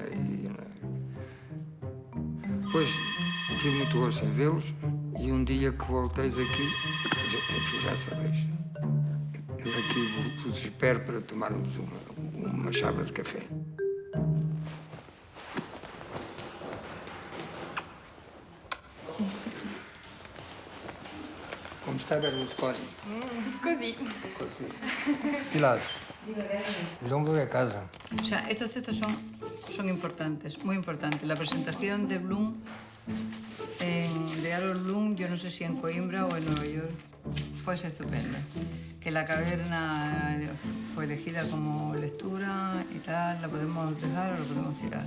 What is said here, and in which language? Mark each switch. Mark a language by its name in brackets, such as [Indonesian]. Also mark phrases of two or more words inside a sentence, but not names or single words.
[Portuguese] Depois tive muito gosto em vê-los e um dia que volteis aqui, enfim, já sabeis, eu aqui vos espero para tomarmos uma chávena de café. [Italian] Come sta Berlusconi? Così. [Spanish] Pilar, vamos volver a casa. O sea, estos textos son importantes, muy importantes. La presentación de Bloom, de Harold Bloom, yo no sé si en Coimbra o en Nueva York, fue estupenda. Que la caverna fue elegida como lectura y tal, la podemos dejar o la podemos tirar.